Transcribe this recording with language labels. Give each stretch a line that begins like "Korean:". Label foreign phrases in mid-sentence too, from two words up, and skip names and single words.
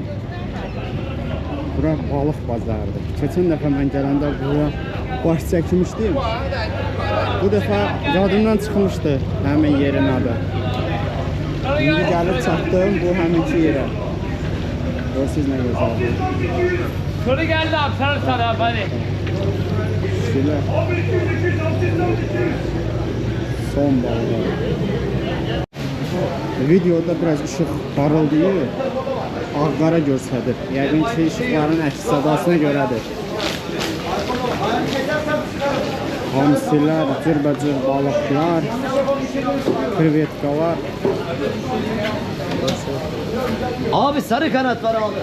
Azerbaijani: Bura balıq bazarıdır. Keçən dəfə mən gələndə bura baş çəkmişdim. Bu dəfə yadımdan çıxmışdı həmin yerin adı. Şimdi gəlib çatdım bu həminki yerə. Görsünüz nə gözəldir.
Turkish: Şöyle geldi abi sarı abi hadi. Şöyle. Son balığı.
Azerbaijani: Videoda biraz ışıq parıldayır. Ağ-qara göstərir. Yəqin ki, ışıqların əks sadasına görədir. Hamsilər, cürbəcür balıqlar, krevetkalar.
Turkish: Abi sarı kanat var abi.